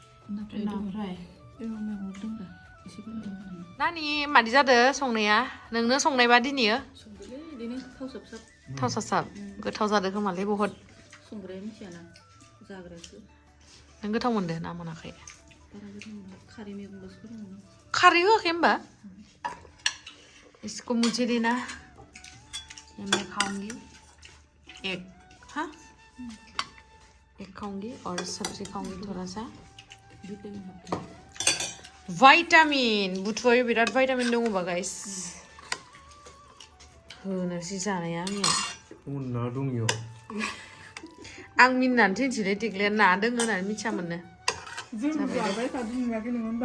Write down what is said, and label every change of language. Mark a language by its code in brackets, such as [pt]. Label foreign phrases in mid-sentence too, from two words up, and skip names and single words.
[brx] नानि मादि जादो संनाया नोंनो संनायबा दिनैयो थाव साब गोथाव जादो खोमालै बहुद नों गोथाव मोनदो ना मोनाखै खारै होआखै होमबा [hi] इसको मुझे देना मैं खाऊंगी एक खाऊंगी और सब्जी खाऊंगी थोड़ा सा [brx] वाइटामिन बुथुवायो बिराद वाइटामिन दङबा गाइस होनोसै जानाया आंनिया hwnna dungyo. आं मिनिनानै थिनसिलै देग्लाया ना दोङो होननानै मिथियामोननो जों जाबाय थादों नुवाखै नोङो होनबा